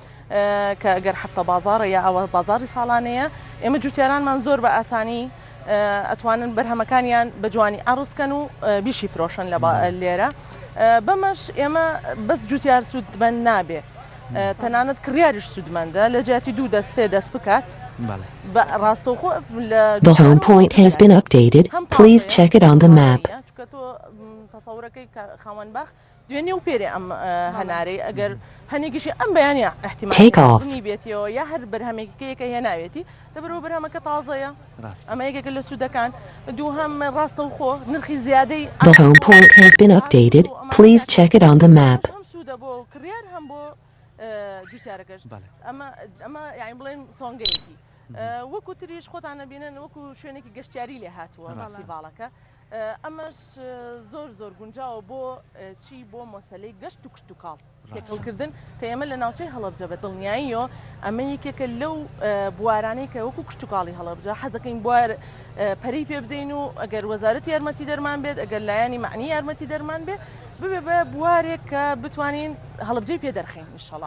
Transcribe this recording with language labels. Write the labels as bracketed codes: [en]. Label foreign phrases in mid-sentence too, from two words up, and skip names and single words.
[ckb] کە ئەگەر هەفتە بازارە یا ئەوە بازاری ساڵانەیە ئێمە جوتیارانمان زۆر بە ئاسانی ئەتوانن بەرهەمەکانیان بە جوانی ئاڕستکەن و بیشی فرۆشن لێرە بەمەش ئێمە بەس جوتیار سوودمەند نابێ تەنانەت کڕیاریش سوودمەندە لە جیاتی 2 دەست 3 دەست بکات ڕاستەوخۆ [en] The home point has been updated. Please check it on the map. [ckb] تۆ تەسەورەکەی خاوەنباخ دوێنێ و پێرێ ئەم هەنارەی ئەگەر هەنێکیشی ئەم بەیانە احتیمالی بێتەوە یا هەر بەرهەمێکەکە هێناوێتی لەبەرەوە بەرهەمەکە تازەیە ئەمە یەکێکە لە سوودەکان دووهەم ڕاستەوخۆ نرخی زیادەی [en] The home point has been updated. Please check it on the map. [ckb] سوودە بۆ کڕیار هەم بۆ جوتیارەکەش ئەمە یعنی بڵێن سۆنگەیەکی وەکو تریش خۆتانە بینن وەکو شوێنێکی گەشتیاری لێ هاتووە فستیڤالەکە ئەمەش زۆر گونجاوە بۆ چی بۆ مەسەلەی گەشت و کشتتوکاڵ تێکەڵکردن کە ئێمە لە ناوچەی هەڵەبجە بە دڵنیاییەوە ئەمە یەکێکە لەو بوارانەی کە وەکو کشتتوکاڵی هەڵەبجە حەزەکەین بوار پەری پێ بدەین و ئەگەر وەزارەتی یارمەتی دەرمان بێت ئەگەر لایانی معنی یارمەتی دەرمان بێت ببێ بە بوارێک کە بتوانین هەڵبجەی پێ دەرخین ئینشەڵا